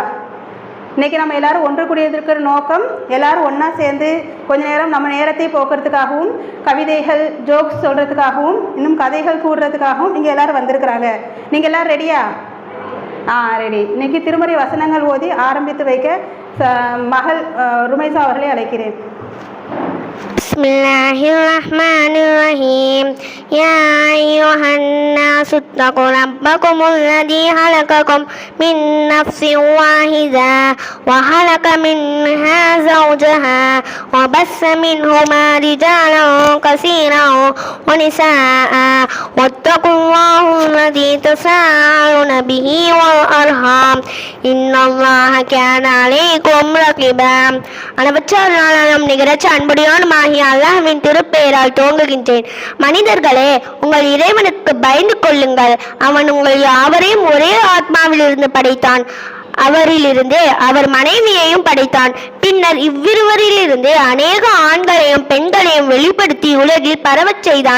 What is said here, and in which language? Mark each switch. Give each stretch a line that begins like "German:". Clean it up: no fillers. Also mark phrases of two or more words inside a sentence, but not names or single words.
Tamil: இன்றைக்கி நம்ம எல்லோரும் ஒன்று கூடியதற்கிற நோக்கம் எல்லோரும் ஒன்றா சேர்ந்து கொஞ்ச நேரம் நம்ம நேரத்தை போக்குறதுக்காகவும் கவிதைகள் ஜோக்ஸ் சொல்கிறதுக்காகவும் இன்னும் கதைகள் கூடுறதுக்காகவும் நீங்கள் எல்லோரும் வந்திருக்கிறாங்க. நீங்கள் எல்லோரும் ரெடியா? ரெடி. இன்றைக்கி திருமறை வசனங்கள் ஓதி ஆரம்பித்து வைக்க மகள் ருமைசா அவர்களை அழைக்கிறேன்.
Arabic: Bismillahirrahmanirrahim. يا أيها الناس اتقوا ربكم الذي خلقكم من نفس واحدة وخلق منها زوجها وبث منهما رجالا كثيرا ونساء واتقوا الله الذي تساءلون به والأرحام إن الله كان عليكم رقيبا.
Tamil: அளவற்ற நிகரற்ற அன்புடையானுமாகிய அல்லாஹ்வின் திருப்பெயரால் துவங்குகின்றேன். மனிதர்களே, உங்கள் இறைவனுக்கு பயந்து கொள்ளுங்கள். அவன் உங்கள் யாவரையும் ஒரே ஆத்மாவிலிருந்து படைத்தான். அவரிலிருந்து அவர் மனைவியையும் படைத்தான். பின்னர் இவ்விருவரிலிருந்து அநேக ஆண்களையும் பெண்களையும் வெளிப்படுத்தி உலகில் பரவச் செய்தான்.